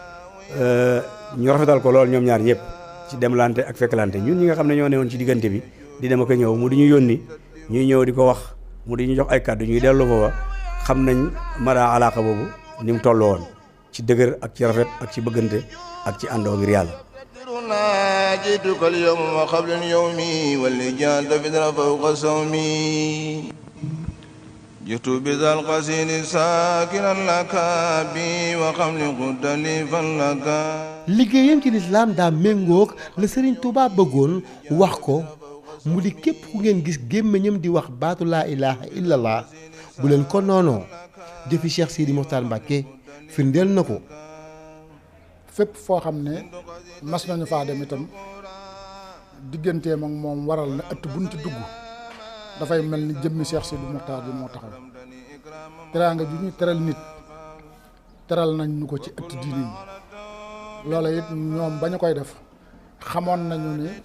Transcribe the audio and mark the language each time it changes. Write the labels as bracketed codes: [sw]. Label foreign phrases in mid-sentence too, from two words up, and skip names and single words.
[wo] ñu rafetal ko loolu ñoom ñaar ñëpp ci demlante ak fekklante ñun ñi nga xam ne ñoo newoon ci diggante bi di dem ak a ñëw mu di ñu yónni ñuy ñëw di ko wax mu di ñu jox ay kàddu ñuy dellu foofa xam nañ mara alaaka boobu ni mu toll woon ci dëgër ak ci rafet ak ci bëggante ak ci àndoo ngir yàlla. [ar] جئتك اليوم وقبل اليوم واللجان تفدر فوق صومي جئت بذا القصيد ساكنا لك بي وقبل قد لي فلك. [wo] liggéeyam ci lislaam daa méngoog la Serigne Touba bëggoon wax ko mu di képp ku ngeen gis gémmiñam di wax baatu [ar] لا إله إلا الله [wo] bu leen ko noonoo jëfi Cheikh Sidi Mokhtar Mbacké firndeel na ko. fépp foo xam ne mas nañu faa dem itam digganteem ak moom waral na ëtt buñ ci dugg dafay mel ni jëmmi Cheikh Sidi Mokhtar bi moo taxaw teraanga ju ñu teral nit teral nañ ñu ko ci ëtt diine yi loola it ñoom ba ñu koy def xamoon nañu ne